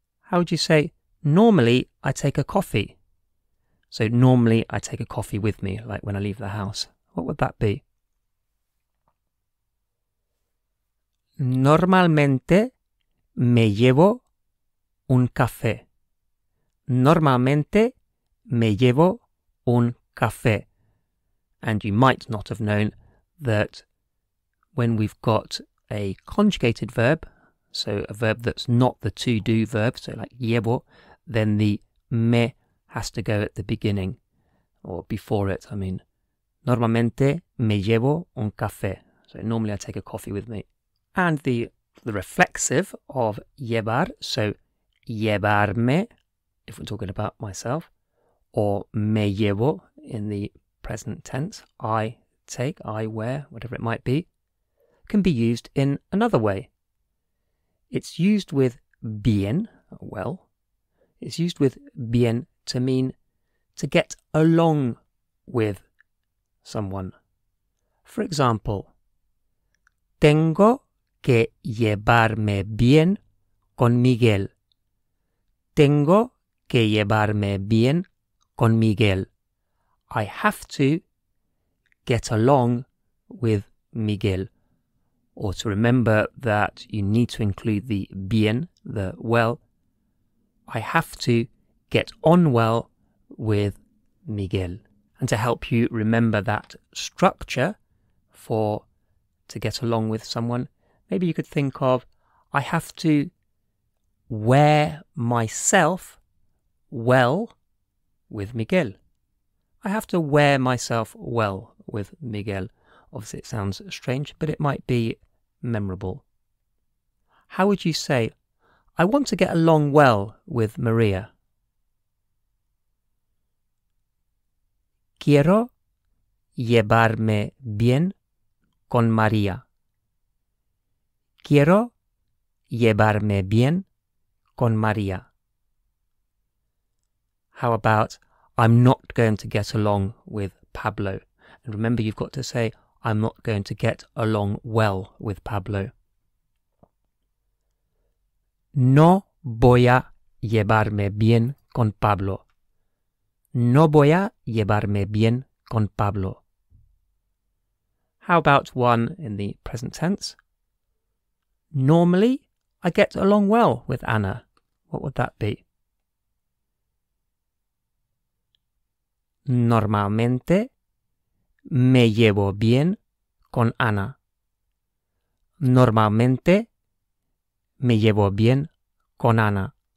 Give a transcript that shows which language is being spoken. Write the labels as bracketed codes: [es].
[en] How would you say, normally I take a coffee? So normally I take a coffee with me, like when I leave the house. What would that be? [es] Normalmente me llevo un café. Normalmente me llevo un café. [en] And you might not have known that when we've got a conjugated verb, so a verb that's not the to-do verb, so like llevo, then the me has to go at the beginning, or before it, I mean. [es] Normalmente me llevo un café. [en] So normally I take a coffee with me. And the reflexive of llevar, so llevarme, if we're talking about myself, or me llevo in the present tense, I take, I wear, whatever it might be, can be used in another way. It's used with bien, well. It's used with bien to mean to get along with someone. For example, [es] tengo que llevarme bien con Miguel. Tengo que llevarme bien con Miguel. [en] I have to get along with Miguel. Or to remember that you need to include the bien, the well. I have to get on well with Miguel. And to help you remember that structure for to get along with someone, maybe you could think of, I have to wear myself well with Miguel. I have to wear myself well with Miguel. Obviously it sounds strange, but it might be memorable. How would you say, I want to get along well with Maria? [es] Quiero llevarme bien con María. Quiero llevarme bien con María. [en] How about, I'm not going to get along with Pablo? And remember, you've got to say, I'm not going to get along well with Pablo. [es] No voy a llevarme bien con Pablo. No voy a llevarme bien con Pablo. [en] How about one in the present tense? Normally, I get along well with Anna. What would that be? [es] Normalmente me llevo bien con Ana. Normalmente me llevo bien con Ana.